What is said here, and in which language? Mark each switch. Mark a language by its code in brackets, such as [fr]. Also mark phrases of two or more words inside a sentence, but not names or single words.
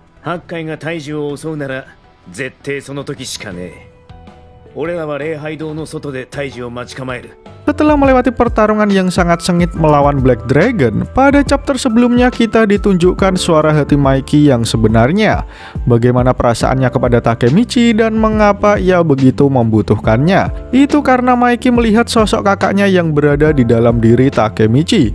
[ja] 八海が大樹を襲うなら絶対その時しかねえ。俺らは礼拝堂の外で大樹を待ち構える。 [id] Setelah melewati pertarungan yang sangat sengit melawan Black Dragon, pada chapter sebelumnya kita ditunjukkan suara hati Mikey yang sebenarnya. Bagaimana perasaannya kepada Takemichi dan mengapa ia begitu membutuhkannya. Itu karena Mikey melihat sosok kakaknya yang berada di dalam diri Takemichi.